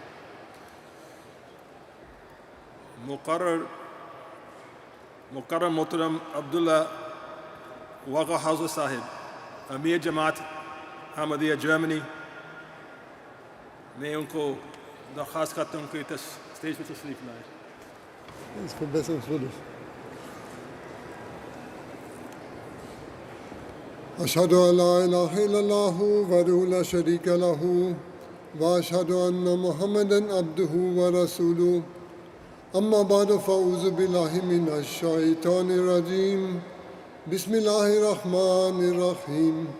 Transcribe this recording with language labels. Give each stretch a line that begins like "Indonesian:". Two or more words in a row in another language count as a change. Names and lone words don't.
Urdu: مکرم محترم عبداللہ واقا ہاؤز صاحب امیر جماعت احمدیہ جرمنی، میں ان کو درخواست کرتا ہوں کہ اسٹیج پر تشریف لائیں.
German: Das ist verbesserungswürdig.
Arabic: أشهد أن لا إله إلا الله وحده لا شريك له وأشهد أن محمدا عبده ورسوله أما بعد فأعوذ بالله من الشيطان الرجيم بسم الله الرحمن الرحيم